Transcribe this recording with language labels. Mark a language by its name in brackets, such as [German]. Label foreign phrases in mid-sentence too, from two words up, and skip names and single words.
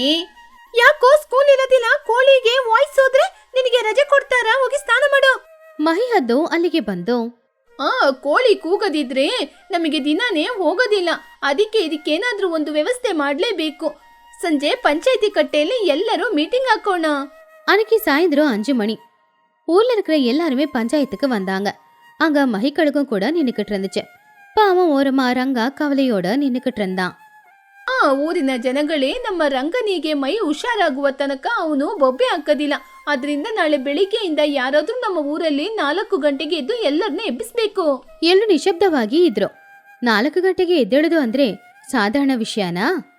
[Kannada] ಯಾಕೋ ಸ್ಕೂಲ್ ಇರೋದಿಲ್ಲ? ಕೋಳಿಗೆ ವಾಯ್ಸ್ ಹೋದ್ರೆ ನಿನಗೆ ರಜೆ ಕೊಡ್ತಾರಾ? ಹೋಗಿ ಸ್ನಾನ ಮಾಡು. ಮಹಿಹದ್ದು ಅಲ್ಲಿಗೆ ಬಂದು, ಕೋಳಿ ಕೂಗದಿದ್ರೆ ನಮಗೆ ದಿನಾನೇ ಹೋಗೋದಿಲ್ಲ. ಅದಕ್ಕೆ ಇದಕ್ಕೇನಾದ್ರೂ ಒಂದು ವ್ಯವಸ್ಥೆ ಮಾಡ್ಲೇಬೇಕು. ಸಂಜೆ ಪಂಚಾಯತಿ ಕಟ್ಟೆಯಲ್ಲಿ ಎಲ್ಲರೂ ಮೀಟಿಂಗ್ ಹಾಕೋಣ. [Tamil] அன்னைக்கு சாயந்தரம் 5 மணி. ஊர்ல இருக்கிற எல்லாருமே பஞ்சாயத்துக்கு வந்தாங்க. அங்க மகிக்கழுகும் கூட நின்னுக்கிட்டு இருந்துச்சு. பாவம் ஓரமா ரங்கா கவலையோட நின்னுக்கிட்டு இருந்தான். [Kannada] ಊರಿನ ಜನಗಳೇ, ನಮ್ಮ ರಂಗನಿಗೆ ಮೈ ಹುಷಾರಾಗುವ ತನಕ ಅವನು ಬೊಬ್ಬೆ ಹಾಕೋದಿಲ್ಲ. ಅದರಿಂದ ನಾಳೆ ಬೆಳಿಗ್ಗೆಯಿಂದ ಯಾರಾದ್ರೂ ನಮ್ಮ ಊರಲ್ಲಿ 4 ಗಂಟೆಗೆ ಎದ್ದು ಎಲ್ಲರನ್ನ ಎಬ್ಬಿಸ್ಬೇಕು. ಎಲ್ಲರೂ ನಿಶಬ್ದವಾಗಿ ಇದ್ರು. 4 ಗಂಟೆಗೆ ಎದ್ದೇಳೋದು ಅಂದ್ರೆ ಸಾಧಾರಣ ವಿಷಯನಾ?